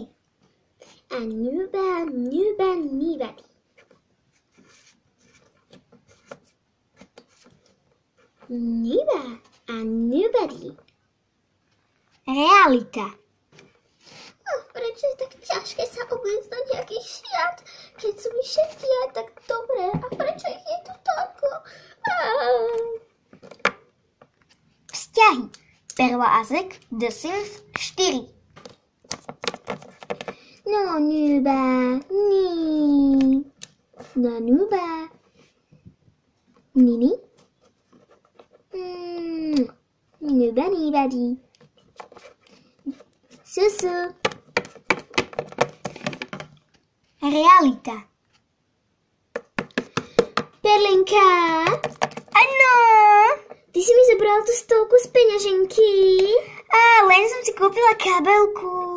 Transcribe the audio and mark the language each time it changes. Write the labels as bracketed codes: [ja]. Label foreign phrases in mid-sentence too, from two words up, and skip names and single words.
[en] A nobody. Nobody. [sk] Realita. Prečo je tak ťažké sa obliecť na nejaký šiat, keď sú mi všetky aj tak dobré? A prečo ich je tu toľko? Vzťahy. Perla a Zek The Sims 4. No, Nuba. No, Nuba. Nini? Nuba, nobody. Susu. Realita. Perlinka. Áno. Ty si mi zobral tú stovku z peňaženky. Len som si kúpila kabelku.